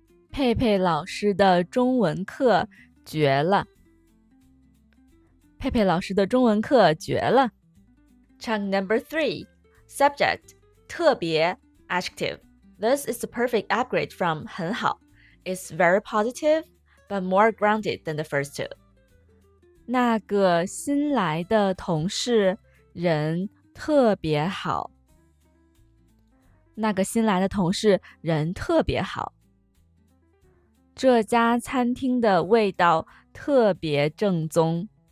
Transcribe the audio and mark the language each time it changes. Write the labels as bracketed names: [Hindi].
[Chinese] 佩佩老师的中文课绝了。佩佩老师的中文课绝了。 [English] Chunk number 3, subject 特别 adjective. This is the perfect upgrade from 很好. It's very positive, but more grounded than the first two. [Chinese] 那个新来的同事人特别好。那个新来的同事人特别好。这家餐厅的味道特别正宗。